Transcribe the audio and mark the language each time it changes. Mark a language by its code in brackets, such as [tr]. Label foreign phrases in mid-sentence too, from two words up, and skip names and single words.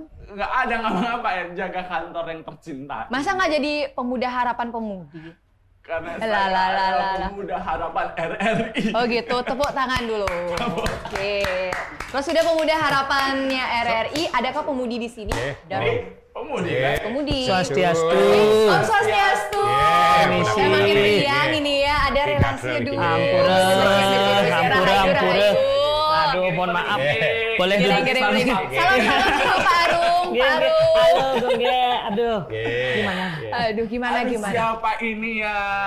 [id] nggak ada ngapa-ngapa ya jaga kantor yang tercinta. Masa nggak jadi pemuda harapan pemudi? Karena Lah, saya lah, lah, adalah lah, lah. pemuda harapan RRI. Oh gitu, tepuk tangan dulu. Oke. Kalau sudah pemuda harapannya RRI, adakah pemudi di sini? Dari Pemudi kan? pemudi. [ban] Swastiastu. Om Swastiastu. [id] Permisi. Ya makin siang ini ya, ada relasinya dulu. Ampura. Aduh, mohon maaf. Boleh duduk Giring-giring sini. beli. Salam-salam sama Pak Arum. Pak Arum. Halo, Gonge. Aduh. Gimana? Aduh, gimana? Siapa ini ya?